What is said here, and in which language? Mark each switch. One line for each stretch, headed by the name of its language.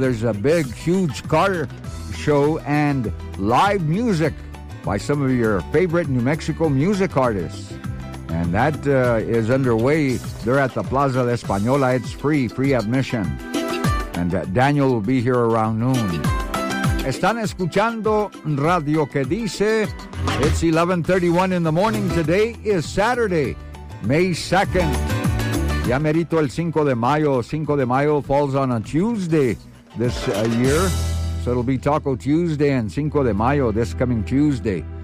English: There's a big, huge car show and live music by some of your favorite New Mexico music artists. And that is underway there at the Plaza de Española. It's free admission. And Daniel will be here around noon.
Spanish: Están escuchando Radio Que Dice.
English: It's 11:31 in the morning. Today is Saturday, May 2nd.
Spanish: Ya merito el 5 de mayo.
English: 5 de mayo falls on a Tuesday this year. So it'll be Taco Tuesday and 5 de mayo this coming Tuesday.